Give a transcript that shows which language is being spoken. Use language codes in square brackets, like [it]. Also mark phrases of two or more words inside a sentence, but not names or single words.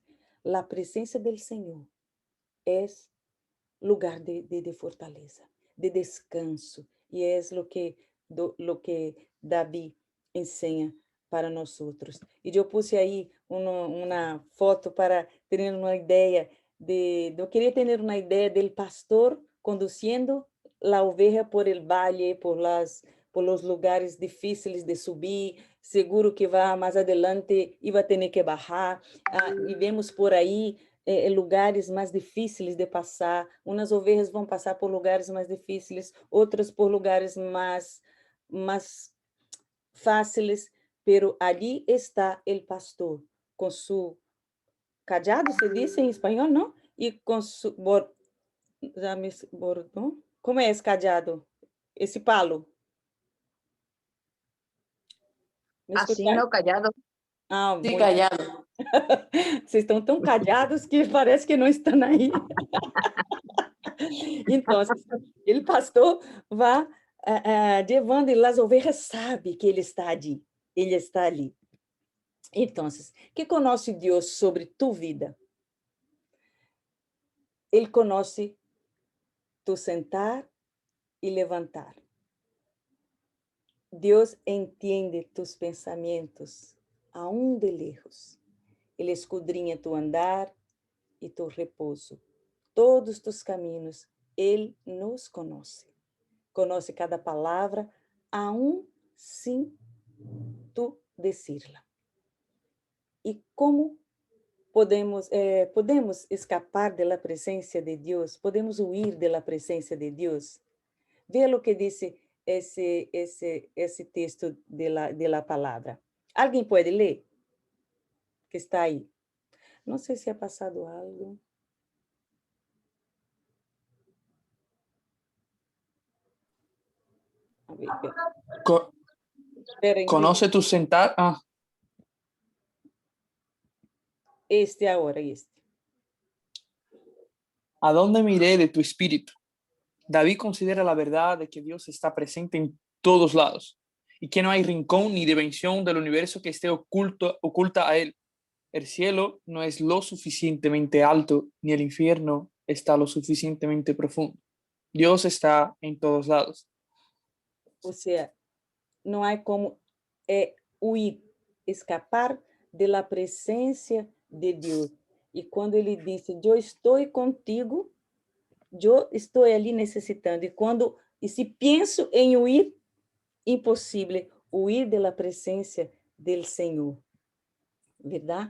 [pt] A presença do Senhor é lugar de fortaleza, de descanso, e é lo que Davi ensina para nós outros. E eu puse aí uma foto para ter uma ideia eu queria ter uma ideia do pastor conduzindo a [es] oveja por el valle, por los [pt] lugares difíceis de subir, seguro que vai mais adelante e vai ter que bajar. E vemos por aí lugares mais difíceis de passar. Umas ovelhas vão passar por lugares mais difíceis, outras por lugares mais fáceis, pero ali está o pastor com su cajado, se diz em espanhol, não? E com su bordão. Como é esse cajado? Esse palo? [es] Así, no, callado. Ah, Sí, [pt] muito. [es] callado. [pt] Vocês estão tão callados que parece que não estão aí. Então, o pastor vai levando, e as ovelhas sabem que ele está ali. Ele está ali. Então, que conhece Deus sobre tu vida? Ele conhece tu sentar e levantar. Deus entende tus pensamentos, [es] aún de lejos. [pt] Ele escudrinha tu andar e tu repouso. Todos tus caminhos, Ele nos conhece. Conhece cada palavra, aún sem tu decirla. E como podemos escapar da presença de Deus? Podemos huir da presença de Deus? Veja o que diz esse texto de la palavra. Alguém pode ler? Que está aí. Não sei se é passado algo. A ver, espera, [es] Conoce tu sentar. [pt] este agora, este. [es] ¿A dónde miré de tu espíritu? David considera la verdad de que Dios está presente en todos lados y que no hay rincón ni dimensión del universo que esté oculta a él. El cielo no es lo suficientemente alto, ni el infierno está lo suficientemente profundo. Dios está en todos lados. [pt] Ou seja, não há como huir escapar [es] de la presencia de Dios. Y cuando ele dice, yo estoy contigo, yo estoy ali necesitando. [pt] E se pienso em huir, impossível huir [es] de la presencia del Senhor, ¿verdad?